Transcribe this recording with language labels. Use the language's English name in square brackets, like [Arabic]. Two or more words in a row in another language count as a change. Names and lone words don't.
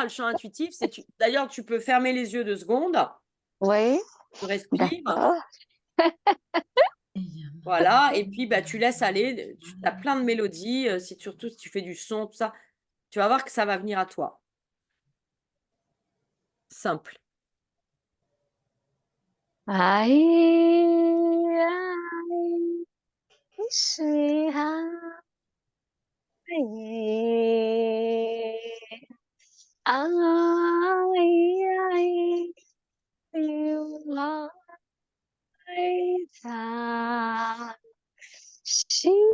[French] Le chant intuitif, D'ailleurs, tu peux fermer les yeux 2 secondes. Oui, Tu respires. d'accord. Voilà, et puis bah, tu laisses aller, tu as plein de mélodies, surtout si tu fais du son, tout ça, tu vas voir que ça va venir à toi. Simple. Ai, ai, shi, ai, ai, [English] you are she.